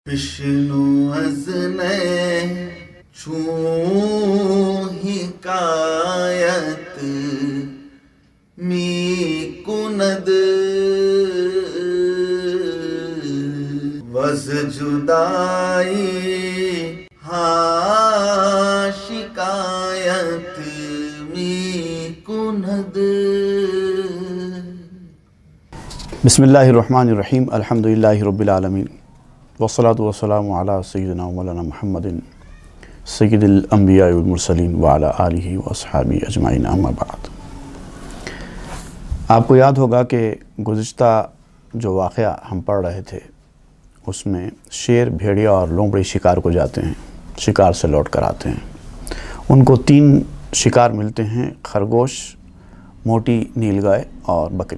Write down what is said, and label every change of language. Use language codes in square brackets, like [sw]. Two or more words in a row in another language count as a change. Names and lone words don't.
[fa] بشنو از نی چون حکایت می‌کند وز جدایی‌ها شکایت می‌کند. [ar] بسم الله الرحمن الرحيم الحمد لله رب العالمين والصلاة والسلام على سيدنا ومولانا محمد سيد الأنبياء والمرسلين وعلى آله وأصحابه أجمعين أما بعد. [ur] آپ کو یاد ہوگا کہ گزشتہ جو واقعہ ہم پڑھ رہے تھے اس میں شیر، بھیڑیا اور لومڑی شکار کو جاتے ہیں، شکار سے لوٹ کر آتے ہیں. ان کو 3 شکار ملتے ہیں، خرگوش، موٹی نیل گائے اور بکری.